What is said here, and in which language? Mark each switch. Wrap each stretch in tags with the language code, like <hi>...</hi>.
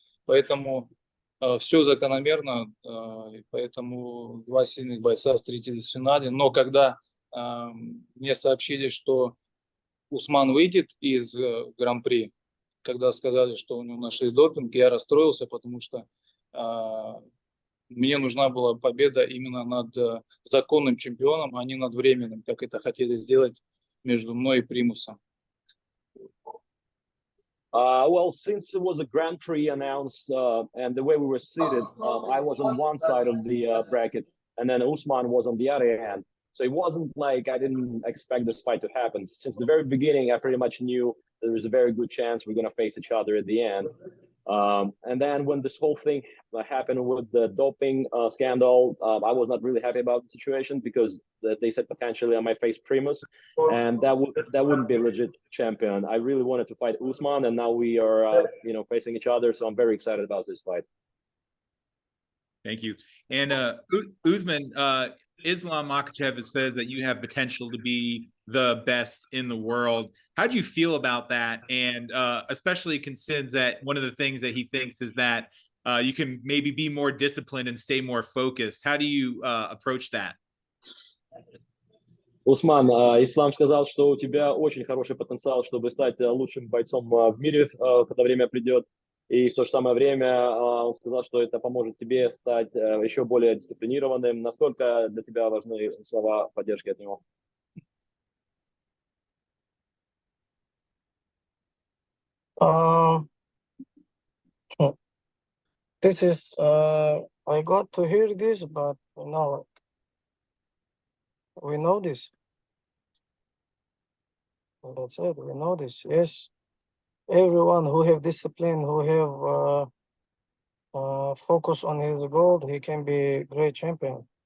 <ru>Поэтому все закономерно, поэтому 2 сильных бойца встретились в финале, но когда мне сообщили, что Усман выйдет из Гран-при, когда сказали, что у него нашли допинг, я расстроился, потому что мне нужна была победа именно над законным чемпионом, а не над временным, как это хотели сделать между мной и Примусом.</ru> <en>Well, since it was a Grand Prix announced and the way we were seated, I was on one side of the bracket, and then Usman was on the other end. So it wasn't like I didn't expect this fight to happen. Since the very beginning, I pretty much knew there was a very good chance we're going to face each other at the end. And then when this whole thing happened with the doping scandal, I was not really happy about the situation because they said potentially I might face Primus, and that wouldn't be a legit champion. I really wanted to fight Usman, and now we are you know, facing each other. So I'm very excited about this fight. Thank you. And Usman, Islam Makhachev has said that you have potential to be the best in the world. How do you feel about that? And especially considering that one of the things that he thinks is that you can maybe be more disciplined and stay more focused. How do you approach that?</en> <ru>Усман, Ислам сказал, что у тебя очень хороший потенциал, чтобы стать лучшим бойцом в мире, когда время придет. И в то же самое время он сказал, что это поможет тебе стать еще более дисциплинированным. Насколько для тебя важны слова поддержки от него?</ru> <en>Um, this is I glad to hear this, but we know this. That's it. We know this. Yes, everyone who have discipline, who have focus on his goal, he can be great champion.</en>